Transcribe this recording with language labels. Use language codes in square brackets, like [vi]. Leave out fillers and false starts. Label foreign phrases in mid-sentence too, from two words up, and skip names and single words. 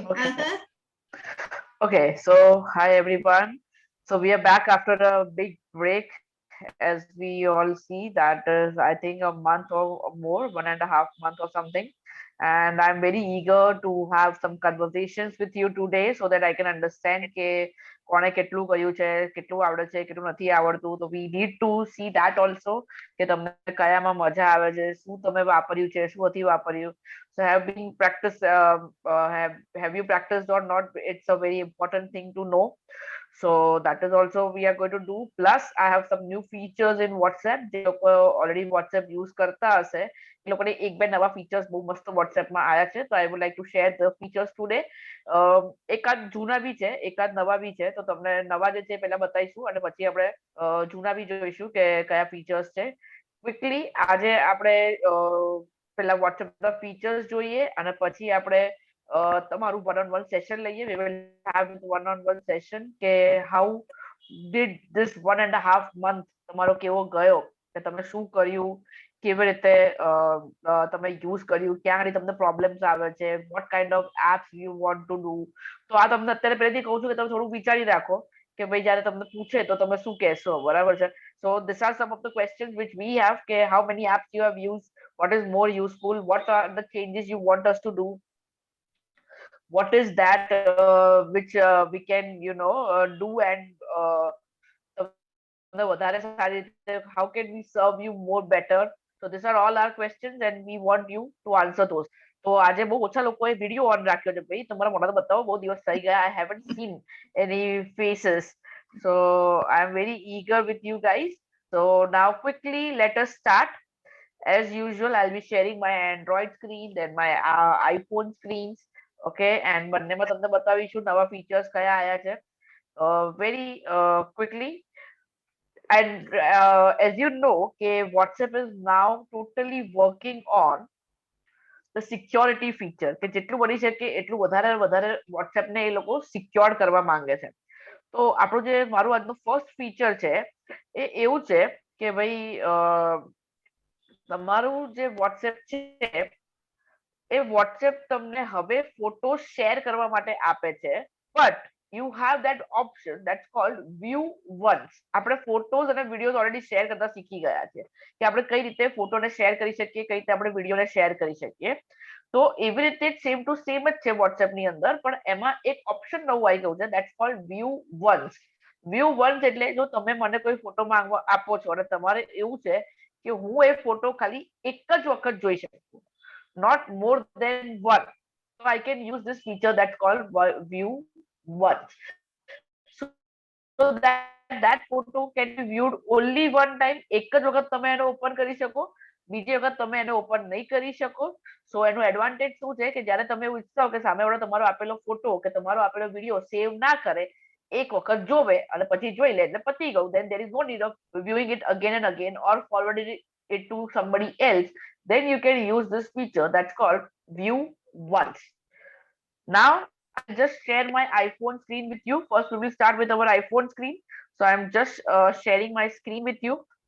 [en] Okay. Okay, so hi everyone. So we are back after a big break. As we all see, that is, I think, a month or more, 1.5 months or something. And I'm very eager to have some conversations with you today so that I can understand [gu] કે કોણે કેટલું કર્યું છે, કેટલું આવડે છે, કેટલું નથી આવડતું. [en] So we need to see that also [gu] કે તમને કયામાં મજા આવે છે, શું તમે વાપર્યું છે, શું નથી વાપર્યું. [en] So have you practiced or not? It's a very important thing to know. So that is also we are going to do. Plus I have some new features in WhatsApp. [gu] જે લોકો already WhatsApp use કરતા હશે એ લોકોને એક બે નવા features બહુ મસ્ત WhatsApp માં આયા છે. [en] So I would like to share the features today. [gu] એકાદ જૂના બી છે, એકાદ નવા બી છે. તો તમને નવા જે છે પહેલા બતાવીશું અને પછી આપણે જૂના બી જોઈશું કે કયા features છે. Quickly આજે આપણે પહેલા WhatsApp ના features જોઈએ અને પછી આપણે તમારું [en] one-on-one session [gu] લઈએ. [en] We will have one-on-one session [gu] કે [en] how did this 1.5 month [gu] તમારો કેવો ગયો, કે તમે શું કર્યું, કેવી રીતે તમે યુઝ કર્યું, ક્યાં આગળ તમને પ્રોબ્લેમ્સ આવે છે, [en] what kind of apps you want to do. [gu] તો આ તમને અત્યારે પહેલેથી કહું છું કે તમે થોડું વિચારી રાખો કે ભાઈ જ્યારે તમને પૂછે તો તમે શું કહેશો, બરાબર છે. [en] So these are some of the questions which we have કે how many apps you have used, what is more useful, what are the changes you want us to do, what is that which we can do and how can we serve you more better. So these are all our questions and we want you to answer those. [gu] તો આજે બહુ ઓછા લોકોએ વિડિયો ઓન રાખ્યો છે. ભાઈ તમારા મોઢા તો બતાવો, બહુ દિવસ થઈ ગયા. [en] I haven't seen any faces. So I am very eager with you guys. So now quickly let us start. As usual, I'll be sharing my Android screen, then my iPhone screens. Okay, and [gu] બંનેમાં તમને બતાવીશું નવા features કયા આયા છે. [en] Very quickly. And as you know કે WhatsApp is now totally working on the security feature [gu] કે જેટલું બની શકે એટલું વધારે WhatsApp ને એ લોકો સિક્યોર કરવા માંગે છે. તો આપણું જે મારું આજનું ફર્સ્ટ ફીચર છે એ એવું છે કે ભાઈ તમારું જે WhatsApp છે એ WhatsApp તમને હવે ફોટો શેર કરવા માટે આપે છે. [en] But you have that option that's called view once. [gu] આપણે ફોટોઝ અને વિડીયોઝ ઓલરેડી શેર કરતા શીખી ગયા છે કે આપણે કઈ રીતે ફોટોને શેર કરી શકીએ, કઈ રીતે આપણે વિડીયોને શેર કરી શકીએ. તો એવી રીતે સેમ ટુ સેમ જ છે WhatsApp ની અંદર, પણ એમાં એક ઓપ્શન નવું આવી ગયું છે, [en] that's called view once. [gu] View once એટલે જો તમે મને કોઈ ફોટો માંગવા આપો છો અને તમારે એવું છે કે હું એ ફોટો ખાલી એક જ વખત જોઈ શકું, [en] not more than one. So I can use this feature that's called view once. So that photo can be viewed only one time. [gu] એક જ વખત તમે એને ઓપન કરી શકો, બીજી વખત તમે એને ઓપન નહીં કરી શકો. સો એનું એડવાન્ટેજ શું છે કે જ્યારે તમે એવું ઈચ્છતા હો કે સામેવાળો તમારો આપેલો ફોટો કે તમારો આપેલો વિડીયો સેવ ના કરે, એક વખત જોવે અને પછી જોઈ લે એટલે પતી ગયું, [en] then there is no need of viewing it again and again or forwarding it to somebody else. Then you can use this feature that's called view once. Now I'll just share my iPhone screen with you. First we will start with our iPhone screen. So I'm just sharing my screen with you.